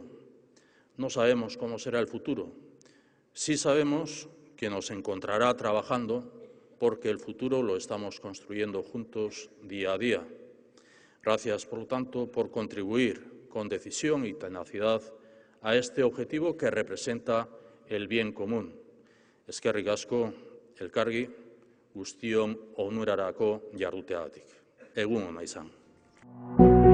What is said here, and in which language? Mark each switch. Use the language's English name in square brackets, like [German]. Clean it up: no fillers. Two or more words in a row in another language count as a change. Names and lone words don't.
[Spanish] No sabemos cómo será el futuro. Sí sabemos que nos encontrará trabajando porque el futuro lo estamos construyendo juntos día a día. Gracias, por lo tanto, por contribuir con decisión y tenacidad a este objetivo que representa el bien común. [Basque] Eskerrik asko, elkargi, guztion onurarako jarduteagatik. Egun ona izan.